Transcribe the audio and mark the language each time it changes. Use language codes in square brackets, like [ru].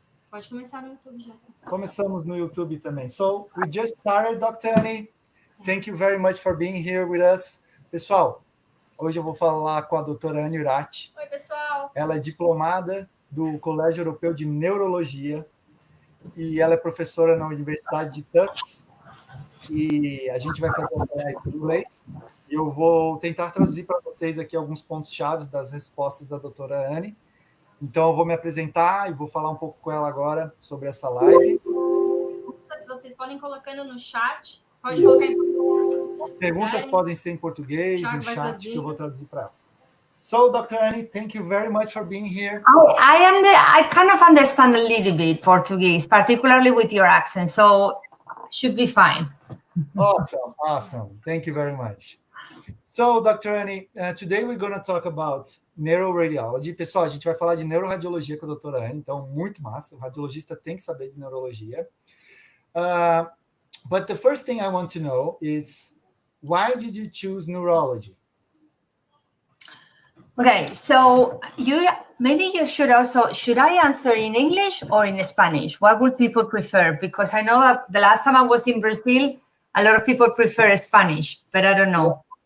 [pt] Pode começar no YouTube já. Começamos no YouTube também. [en] So, we just started, Dr. Annie. Thank you very much for being here with us. [pt] Pessoal, hoje eu vou falar com a doutora Uriarte. Oi, pessoal. Ela é diplomada do Colégio Europeu de Neurologia e ela é professora na Universidade de Tufts. E a gente vai fazer essa live em inglês. E eu vou tentar traduzir para vocês aqui alguns pontos-chave das respostas da doutora Anne. Então, eu vou me apresentar e vou falar um pouco com ela agora sobre essa live. Vocês podem ir colocando no chat. Pode colocar em português. Perguntas podem ser em português, no chat, que eu vou traduzir para ela. [en] So, Dr. Annie, thank you very much for being here. I kind of understand a little bit Portuguese, particularly with your accent, so should be fine. Awesome. Thank you very much. So, Dr. Annie, today we're going to talk about neuroradiology. [pt] Pessoal, a gente vai falar de neuroradiologia com a doutora Anne, então muito massa. O radiologista tem que saber de neurologia. [en] But the first thing I want to know is, why did you choose neurology? Okay, so maybe you should I answer in English or in Spanish? What would people prefer? Because I know that the last time I was in Brazil, a lot of people prefer Spanish, but I don't know.